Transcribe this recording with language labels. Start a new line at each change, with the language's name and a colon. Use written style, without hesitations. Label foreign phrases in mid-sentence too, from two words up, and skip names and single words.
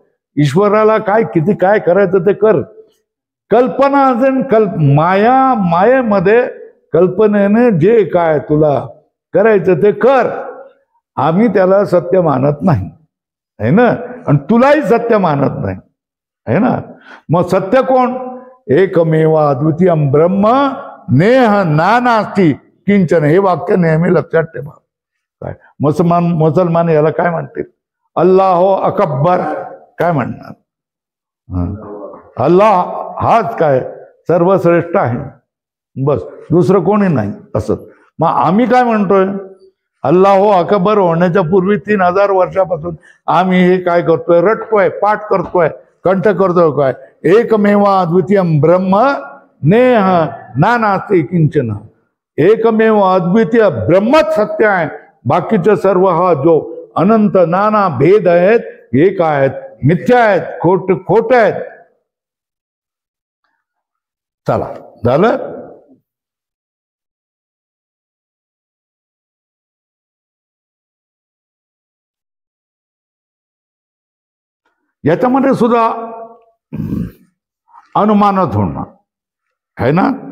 Marathi: ईश्वराला किती काय करायचं ते कर. कल्पना असेल मायेमध्ये कल्पनेने जे काय तुला करायचं ते कर. आम्ही त्याला सत्य मानत नाही आहे ना, आणि तुलाही सत्य मानत नाही आहे ना. मग सत्य कोण?
Sanskrit: एकमेव अद्वितीयम ब्रह्म नेह नानास्ति किंचन.
Marathi: हे वाक्य नेहमी लक्षात ठेवा. काय मुसलमान याला काय म्हणतील?
Arabic: الله أكبر
Marathi: काय म्हणणार? अल्लाह हाच काय सर्वश्रेष्ठ आहे, बस, दुसरं कोणी नाही असं. मग आम्ही काय म्हणतोय?
Arabic: الله أكبر
Marathi: होण्याच्या पूर्वी 3000 वर्षापासून आम्ही हे काय करतोय? रटतोय, पाठ करतोय, कंठ करतोय. काय?
Sanskrit: एकमेव अद्वितीयम ब्रह्म नेह नानास्ति किंचन.
Marathi: एकमेव अद्वितीय ब्रह्मच सत्य आहे. बाकीचे सर्व हा जो अनंत नाना भेद आहेत हे काय आहेत? मिथ्या आहेत, खोट आहेत. चला झालं. याच्यामध्ये सुद्धा अनुमानच होणार आहे ना.